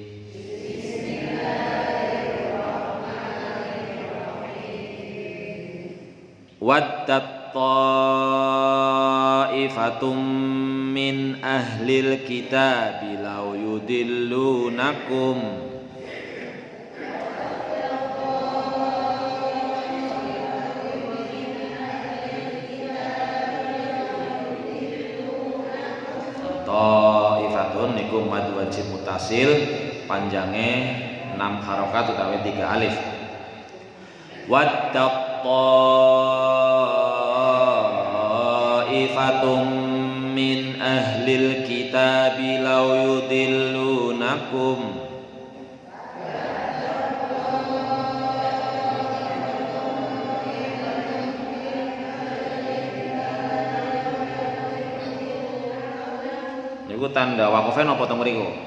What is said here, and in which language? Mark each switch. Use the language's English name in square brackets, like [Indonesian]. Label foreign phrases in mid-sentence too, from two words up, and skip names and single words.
[Arabic] ودت طائفة من أهل الكتاب لو يضلونكم [Javanese] ta'ifatun niku [Arabic] مد واجب متصل [Javanese] panjange 6 harokat utawi 3 alif. [Arabic] ودت طائفة من أهل الكتاب لو يضلونكم [Javanese] niku tanda wakofe napa teng mriku?